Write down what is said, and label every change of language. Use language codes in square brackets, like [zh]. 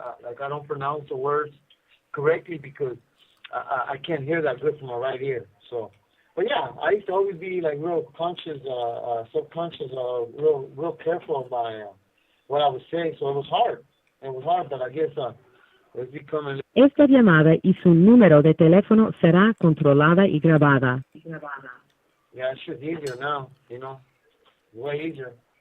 [en] Like I don't pronounce the words correctly because I can't hear that good from my right ear. So, but yeah, I used to always be like real conscious, subconscious, real careful about what I was saying. So it was hard. But I guess it's becoming. [es] Esta llamada y su número de teléfono será controlada y grabada. [en] Yeah, it's just easier now, you know, way easier.